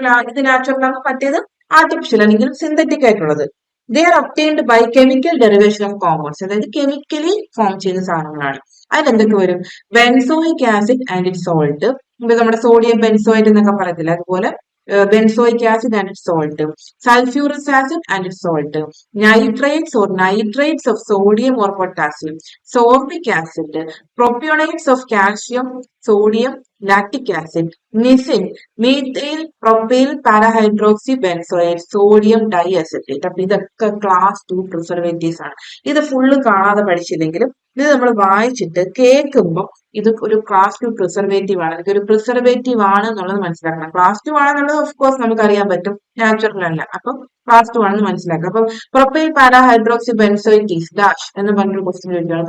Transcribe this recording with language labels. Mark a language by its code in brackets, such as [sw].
[ml] ഇത് നാച്ചുറൽ ആണ്, മറ്റേത് ആർട്ടിഫിഷ്യൽ അല്ലെങ്കിൽ സിന്തറ്റിക് ആയിട്ടുള്ളത്. [en] they are obtained by chemical derivation of compounds, [ml] അതായത് കെമിക്കലി ഫോം ചെയ്യുന്ന സാധനങ്ങളാണ്. അതിലെന്തൊക്കെ വരും? [en] benzoic acid and it salt, [ml] നമ്മുടെ സോഡിയം ബെൻസോയിറ്റ് എന്നൊക്കെ പറയത്തില്ല, അതുപോലെ [en] benzoic acid and its salt, sulfurous acid and its salt, nitrates or nitrates of sodium or potassium, sorbic acid, propionates of calcium, sodium, lactic acid, nisin, methyl propyl parahydroxy benzoate, sodium diacetate. [ml] അപ്പൊ ഇതൊക്കെ class 2 preservatives ആണ്. ഇത് full കാണാതെ പഠിച്ചില്ലെങ്കിലും ഇത് നമ്മൾ വായിച്ചിട്ട് കേൾക്കുമ്പോൾ ഇത് ഒരു ക്ലാസ് 2 പ്രിസർവേറ്റീവ് ആണ്. ഇതൊരു പ്രിസർവേറ്റീവ് ആണ് എന്നുള്ളത് മനസ്സിലാക്കണം. ക്ലാസ് 2 ആണെന്നുള്ളത് ഓഫ് കോഴ്സ് നമുക്ക് അറിയാൻ പറ്റും, നാച്ചുറൽ അല്ല. അപ്പം ക്ലാസ് 2 ആണെന്ന് മനസ്സിലാക്കുക. അപ്പം പ്രൊപ്പൈൽ പാരാഹൈഡ്രോക്സി ബെൻസോയിറ്റീസ് ഡാഷ് എന്ന് പറഞ്ഞൊരു ക്വസ്റ്റ്യൻ ചോദിക്കുകയാണ്.